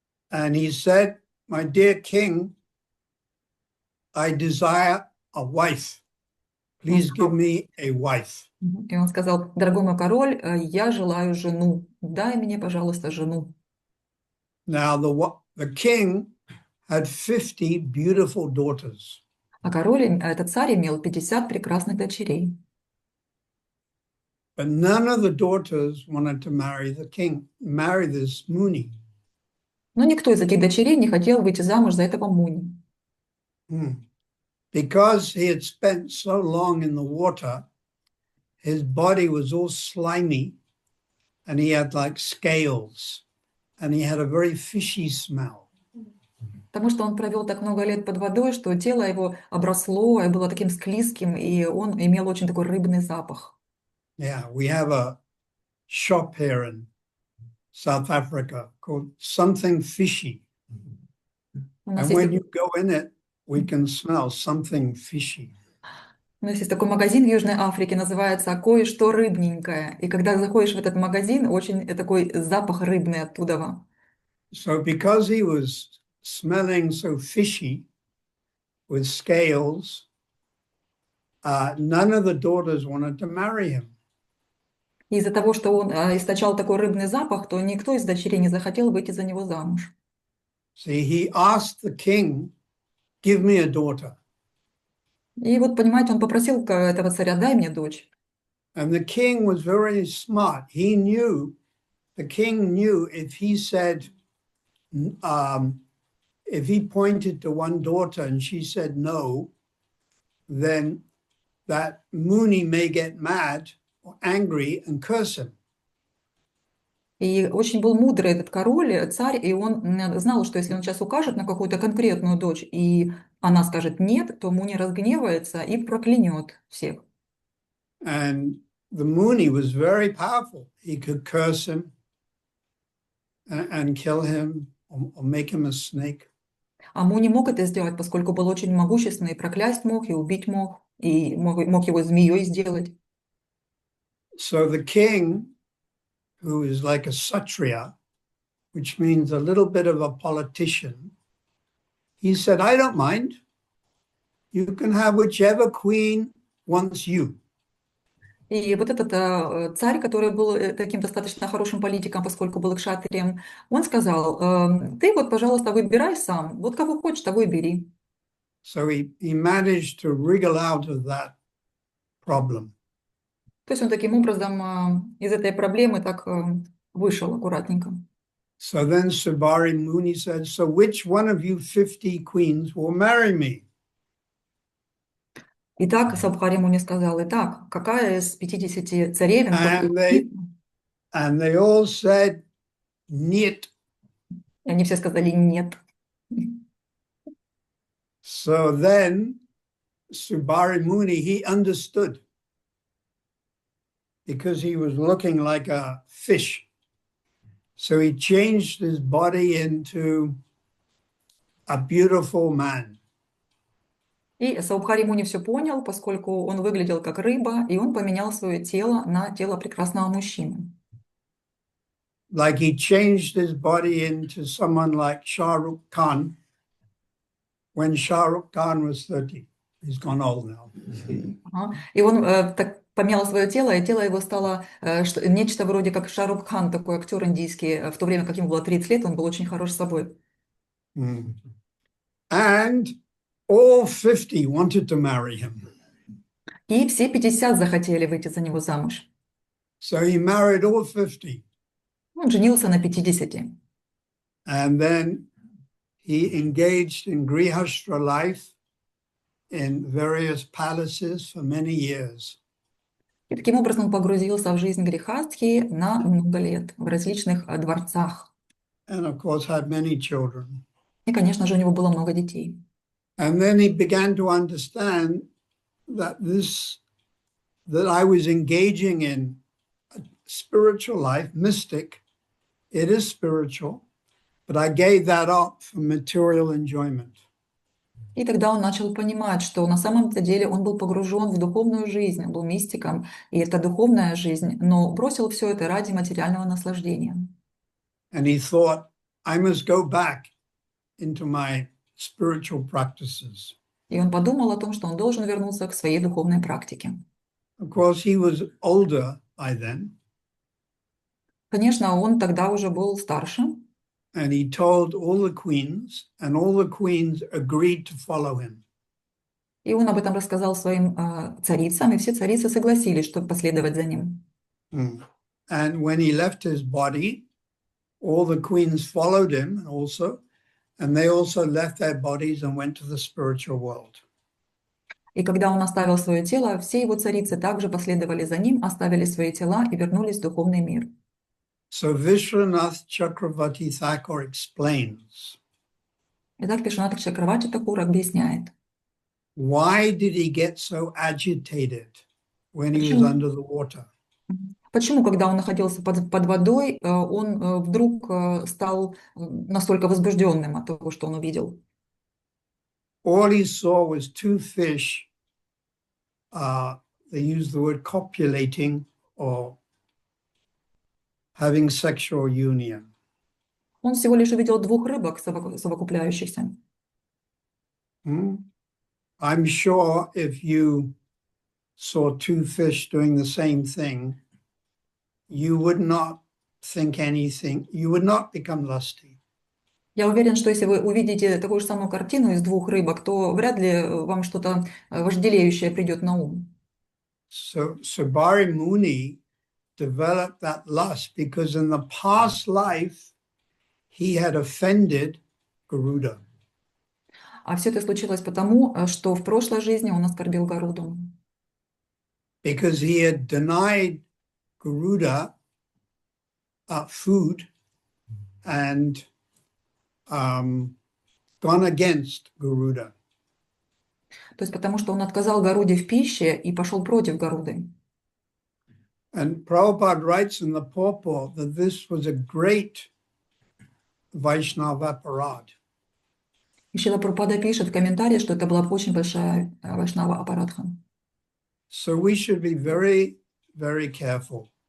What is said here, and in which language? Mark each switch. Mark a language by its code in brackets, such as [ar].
[en] And he said, my dear king, I desire a wife. Please give me a wife. [ru] И он сказал: дорогой мой король, я желаю жену. Дай мне, пожалуйста, жену. [en] Now the king had 50 beautiful daughters. [ru] А король, этот царь, имел 50 прекрасных дочерей. [en] But none of the daughters wanted to marry the king, marry this Muni. [ru] Но никто из этих дочерей не хотел выйти замуж за этого Муни. [en] Because he had spent so long in the water, his body was all slimy and he had like scales and he had a very fishy smell. [ru] Потому что он провел так много лет под водой, что тело его обросло и было таким склизким, и он имел очень такой рыбный запах. [en] Yeah, we have a shop here in South Africa called Something Fishy. [ru] У нас [en] And when [ru] есть, [en] you go in it, we can smell something fishy. [ru] у нас есть такой магазин в Южной Африке, называется «Кое-что рыбненькое». И когда заходишь в этот магазин, очень такой запах рыбный оттуда. [en] So because he was smelling so fishy with scales, none of the daughters wanted to marry him. [ru] И из-за того, что он источал такой рыбный запах, то никто из дочерей не захотел выйти за него замуж. [en] See, he asked the king, give me a daughter. [ru] И вот, понимаете, он попросил этого царя: дай мне дочь. [en] And the king was very smart. The king knew if he said, if he pointed to one daughter and she said no, then that Muni may get mad or angry and curse him. [ru] И очень был мудрый этот король, царь, и он знал, что если он сейчас укажет на какую-то конкретную дочь, и она скажет нет, то Муни разгневается и проклянет всех. [en] And the Muni was very powerful. He could curse him and kill him or make him a snake. [ru] А Муни мог это сделать, поскольку был очень могущественный, и проклясть мог, и убить мог, и мог его змеей сделать. [en] So the king, who is like a Satriya, which means a little bit of a politician, he said, I don't mind. You can have whichever queen wants you. [ru] И вот этот царь, который был таким достаточно хорошим политиком, поскольку был кшатрием, он сказал: ты вот, пожалуйста, выбирай сам, вот кого хочешь, того и бери. [en] So he managed to wriggle out of that problem. [ru] То есть он таким образом из этой проблемы так вышел аккуратненько. [en] So then Subari Muni said, so which one of you 50 queens will marry me? [ru] Итак, Сабхари Муни сказал: итак, какая из 50 царевен [en] And they all said, [ru] нет. И они все сказали нет. [en] So then Subari Muni, he understood because he was looking like a fish. So he changed his body into a beautiful man. [ru] И Саубхари Муни все понял, поскольку он выглядел как рыба, и он поменял свое тело на тело прекрасного мужчины. [en] Like he changed his body into someone like Shah Rukh Khan when Shah Rukh Khan was 30. He's gone old now. [ru] И он так поменял свое тело, и тело его стало нечто вроде как Шах Рукх Кхан, такой актер индийский, в то время как ему было 30 лет, он был очень хорош собой. [en] And all 50 wanted to marry him. [ru] И все 50 захотели выйти за него замуж. [en] So he married all 50. [ru] Он женился на 50. [en] And then he engaged in Grihastra life in various palaces for many years. [ru] И таким образом он погрузился в жизнь грехастхи на много лет в различных дворцах. [en] And of course had many children. [ru] И, конечно же, у него было много детей. [en] And then he began to understand that that I was engaging in a spiritual life, mystic. It is spiritual, but I gave that up for material enjoyment. [ru] И тогда он начал понимать, что на самом-то деле он был погружен в духовную жизнь, он был мистиком, и это духовная жизнь, но бросил все это ради материального наслаждения. [en] And he thought, I must go back into my spiritual practices. [ru] И он подумал о том, что он должен вернуться к своей духовной практике. [en] Of course, he was older by then. [ru] Конечно, он тогда уже был старше, [en] And he told all the queens, and all the queens agreed to follow him. [ru] и он об этом рассказал своим царицам, и все царицы согласились, чтобы последовать за ним. [en] And when he left his body, all the queens followed him also, and they also left their bodies and went to the spiritual world. [ru] И когда он оставил свое тело, все его царицы также последовали за ним, оставили свои тела и вернулись в духовный мир. [en] So Vishwanath Chakravarti Thakur explains, [ru] Итак, Вишванатха Чакраварти Такур объясняет, [en] why did he get so agitated when he was under the water? [ru] почему, когда он находился под водой, он вдруг стал настолько возбужденным от того, что он увидел. [en] All he saw was two fish, they use the word copulating or having sexual union. [ru] Он всего лишь увидел двух рыбок, совокупляющихся. [en] I'm sure if you saw two fish doing the same thing, you would not think anything, you would not become lusty. [ru] Я уверен, что если вы увидите такую же самую картину из двух рыбок, то вряд ли вам что-то вожделеющее придет на ум. [en] So Sabari Muni developed that lust because in the past life he had offended Garuda. [ru] А все это случилось потому, что в прошлой жизни он оскорбил Гаруду. [en] Because he had denied Garuda food and gone against Garuda. [ru] То есть потому, что он отказал Гаруде в пище и пошел против Гаруды. [en] And Prabhupada writes in the purport that this was a great Vaishnava aparad. [ru] И Шрила Прабхупада пишет в комментарии, что это была очень большая вайшнава апарадха. [en] So we should be very, very careful